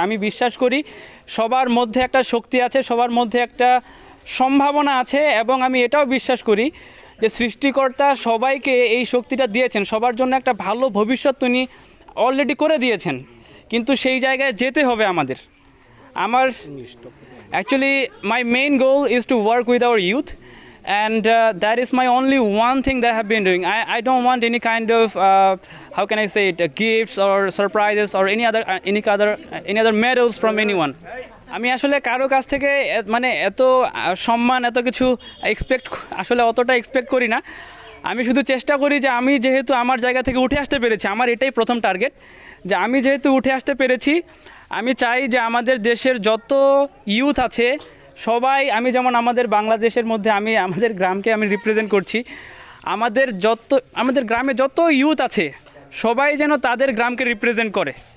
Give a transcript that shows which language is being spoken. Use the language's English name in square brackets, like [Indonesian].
[Bangla] আমি বিশ্বাস করি সবার মধ্যে একটা শক্তি আছে, সবার মধ্যে একটা সম্ভাবনা আছে এবং আমি এটাও বিশ্বাস করি যে সৃষ্টিকর্তা সবাইকে এই শক্তিটা দিয়েছেন, সবার জন্য একটা ভালো ভবিষ্যৎ তিনি অলরেডি করে দিয়েছেন। কিন্তু সেই জায়গায় যেতে হবে আমাদের। [English] Actually my main goal is to work with our youth and that is my only one thing that I have been doing. I don't want any kind of how can I say it, gifts or surprises or any other medals from anyone. [Bangla] আমি আসলে কারো কাছ থেকে মানে এত সম্মান, এত কিছু আসলে অতটা এক্সপেক্ট করি না। আমি শুধু চেষ্টা করি যে আমি যেহেতু আমার জায়গা থেকে উঠে আসতে পেরেছি, আমার এটাই প্রথম টার্গেট, যে আমি যেহেতু উঠে আসতে পেরেছি, আমি চাই যে আমাদের দেশের যত ইউথ আছে সবাই, আমি যেমন আমাদের বাংলাদেশের মধ্যে আমি আমাদের গ্রামকে আমি রিপ্রেজেন্ট করছি, আমাদের গ্রামে যত ইউথ আছে সবাই যেন তাদের গ্রামকে রিপ্রেজেন্ট করে।